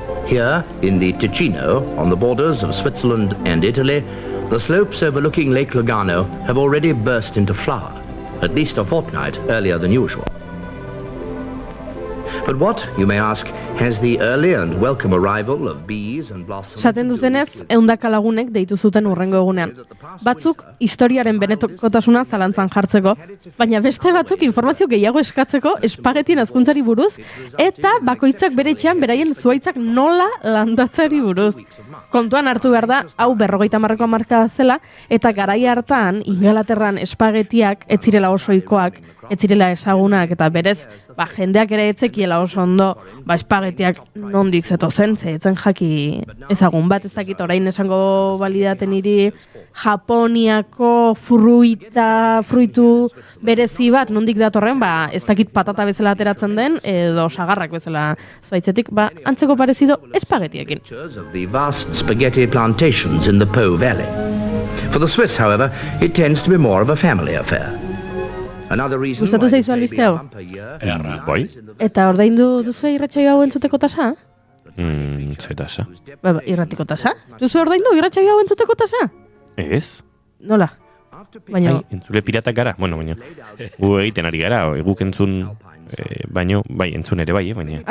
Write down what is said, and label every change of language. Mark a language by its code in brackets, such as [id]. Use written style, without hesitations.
[en] Here, in the Ticino, on the borders of Switzerland and Italy, the slopes overlooking Lake Lugano have already burst into flower, at least a fortnight earlier than usual. But what, you may ask, has the early and welcome arrival of bees and blossoms... [eu] Esaten duzenez, 100 lagunek deitu zuten hurrengo egunean. Batzuk historiaren benekotasuna zalantzan jartzeko, baina beste batzuk informazio gehiago eskatzeko espagetien hazkuntzari buruz eta bakoitzak bere etxean beraien zuhaitzak nola landatzeari buruz. Kontuan hartu behar da, hau 50 hamarkada zela, eta garai hartan Ingalaterran espagetiak ez zirela oso ohikoak, ez zirela ezagunak, eta berez, jendeak ere etzekiela oso ondo, espagetiak nondik zetozen, zetzen jaki ezagun bat, ez dakit orain esango balidaten hiri Japoniako fruitu berezi bat nondik datorren, ez dakit patata bezala ateratzen den, edo sagarrak bezala zuaitzetik, antzeko parezido espagetiekin. [en] ...of the vast spaghetti plantations in the Po Valley. For the Swiss, however, it tends to be more of a family affair. [eu] Gustatu zaizu albiste hau? Bai? Eta ordaindu duzu irratsaio hau entzuteko tasa? Ze tasa? Irratiko tasa? Duzu ordaindu irratsaio hau entzuteko tasa? Ez? Nola? Baina... entzule piratak gara, baina gu egiten ari gara, guk entzun, baino, entzun ere bai, baina...